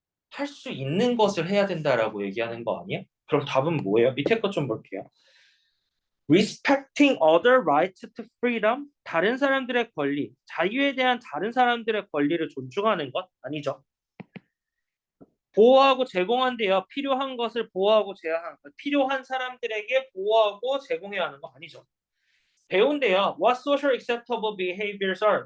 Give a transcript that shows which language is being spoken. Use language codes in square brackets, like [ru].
[ko] 할 수 있는 것을 해야 된다라고 얘기하는 거 아니야? 그럼 답은 뭐예요? 밑에 거 좀 볼게요. [en] Respecting other rights to freedom. [ko] 다른 사람들의 권리, 자유에 대한 다른 사람들의 권리를 존중하는 것? 아니죠. 보호하고 제공한대요. 필요한 것을 보호하고 제한하는 것. 필요한 사람들에게 보호하고 제공해야 하는 거 아니죠. 배운대요. [en] What social acceptable behaviors are?